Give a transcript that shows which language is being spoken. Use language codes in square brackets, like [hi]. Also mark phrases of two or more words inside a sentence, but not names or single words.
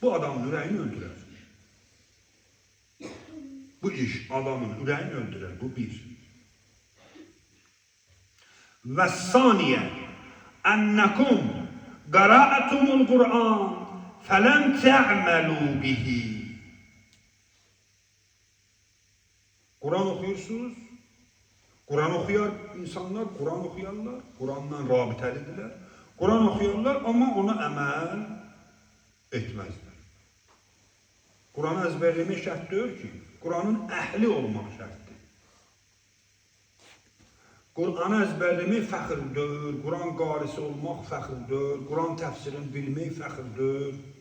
[az] Bu adamın ürəyini öldürər. Bu iş adamın ürəyini öldürər. Bu bir. Və saniyə [ar] أنكم قرأتم القرآن فلم تعملوا به. [az] Kur'an oxuyursunuz. Kur'an oxuyar insanlar, Kur'an oxuyarlar. Kur'anla rabitəlidirlər. Kur'an oxuyarlar, amma ona əməl etməzlər. Kur'anı əzbərləmək şərt deyil ki, Kur'anın əhli olmaq şərtdir. Kur'anı əzbərləmək fəxirdir, Kur'an qarisi olmaq fəxirdir, Kur'an təfsirini bilmək fəxirdir.